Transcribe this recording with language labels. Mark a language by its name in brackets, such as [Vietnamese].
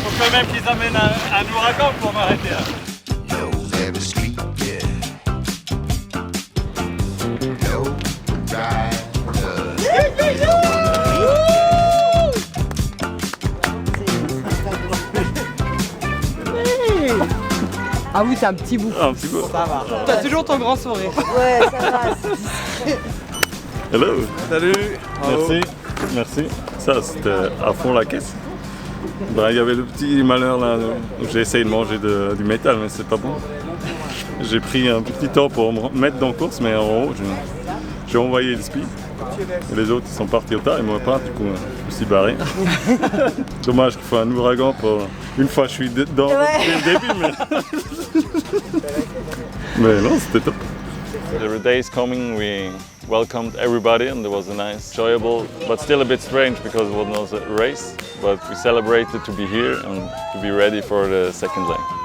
[French] Même qu'ils amènent un ouragan pour m'arrêter. [English] Knows every street, yeah. Low rider. [French] Ah oui, c'est un petit bout. Un petit bout. Ça va. T'as toujours ton grand sourire. Ouais, ça va. [English] Hello. [French] Salut. Merci. Merci. Ça, c'était à fond la caisse. Ben, il y avait le petit malheur là, j'ai essayé de manger du métal mais c'est pas bon. J'ai pris un petit temps pour me mettre dans la course mais en haut j'ai envoyé le speed. Et les autres ils sont partis au tas et moi pas, du coup je me suis barré. Dommage qu'il faut un ouragan pour... Une fois je suis dedans dès le début mais non c'était top. [English] The days coming we welcomed everybody and it was a nice, enjoyable, but still a bit strange because it was a race. But we celebrated to be here and to be ready for the second leg.